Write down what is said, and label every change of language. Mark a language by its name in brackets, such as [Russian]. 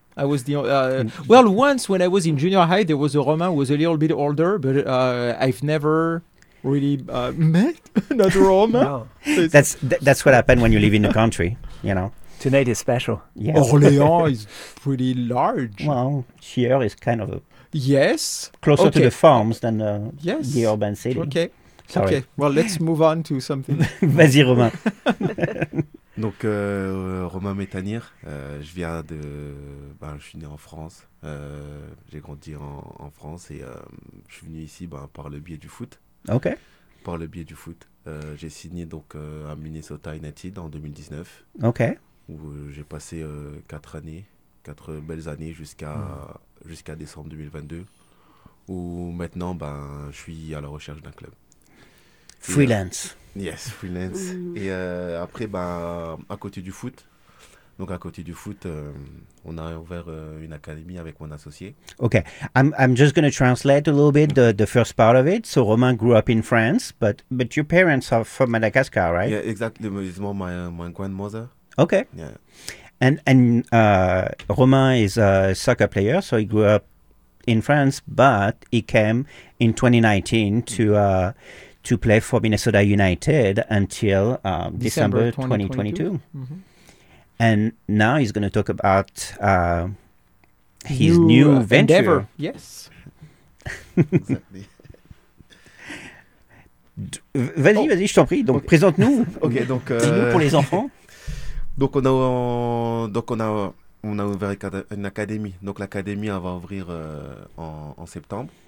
[English] I was the once when I was in junior high, there was a Romain who was a little bit older, but I've never really met another Romain. No. That's what happened when you live in the country, you know. Tonight is special. Yes. Orléans is pretty large. Well, here is kind of a yes closer to the farms than the urban city. Okay. Sorry. Okay. Well, let's move on to something. [French] Vas-y, Romain. Donc, Romain Métanir, je suis né en France, j'ai grandi en France et je suis venu ici par le biais du foot. [English] Ok. [French] Par le biais du foot. J'ai signé à Minnesota United en 2019. [English] Ok. [French] Où j'ai passé quatre belles années jusqu'à décembre 2022. Où maintenant, je suis à la recherche d'un club. [English] Freelance. Yes, freelance. [French] Et après, à côté du foot, on a ouvert une académie avec mon associé. [English] Okay, I'm just going to translate a little bit the first part of it. So Romain grew up in France, but your parents are from Madagascar, right? Yeah, exactly. It's more my grandmother. Okay. Yeah. And Romain is a soccer player, so he grew up in France, but he came in 2019 to play for Minnesota United until December 2022. Mm-hmm. And now he's going to talk about his new venture. Endeavor. Yes. [French] Vas-y, je t'en prie. Donc, présente-nous. Okay, donc, dis-nous pour les enfants. Donc on a ouvert une académie. Donc l'académie va ouvrir en septembre.